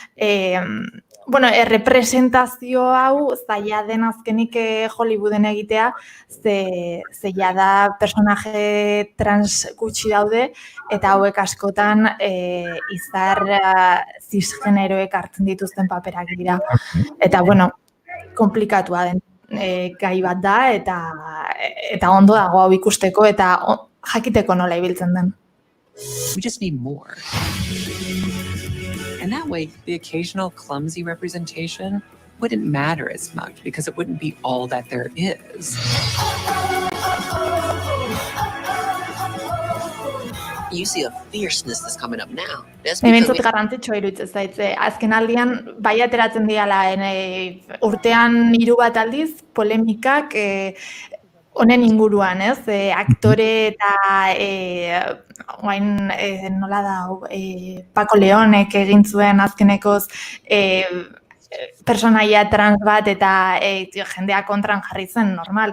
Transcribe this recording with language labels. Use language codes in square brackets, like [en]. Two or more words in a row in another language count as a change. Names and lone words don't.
[eu] errepresentazio hau zaila den azkenik Hollywooden egitea, zeia da personaje trans gutxi daude, eta hauek askotan izar cisgeneroek hartzen dituzten paperak dira. Eta, komplikatua den gai bat da, eta ondo dago hau ikusteko, eta jakiteko nola ibiltzen den. [en] We just need more. And that way, the occasional clumsy representation wouldn't matter as much because it wouldn't be all that there is. You see a fierceness that's coming up now. [eu] Hementzat garrantzitsua iruditzen zaitze. Azken aldian, bai ateratzen diala, urtean 3 bat aldiz, polemikak honen inguruan, ez? Aktore eta nola da, Paco Leonek egin zuen azkenekoz personaia trans bat eta jendea kontran jarri zen, normal.